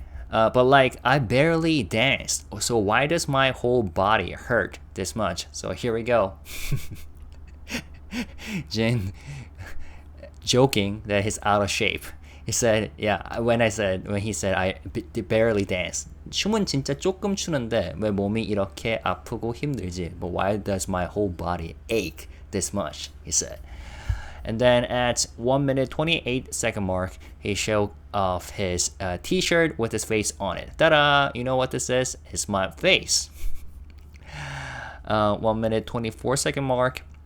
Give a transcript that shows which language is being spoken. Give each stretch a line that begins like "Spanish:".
English: But like I barely danced, so why does my whole body hurt this much? So here we go. Jin joking that he's out of shape. He said, yeah, when he said I barely dance.
Korean: 춤은 진짜 조금 추는데 왜 몸이 이렇게 아프고 힘들지?
English: But why does my whole body ache this much? He said. And then at 1 minute 28 second mark, he showed off his t-shirt with his face on it. Ta-da! You know what this is? It's my face. 1 minute 24 second mark.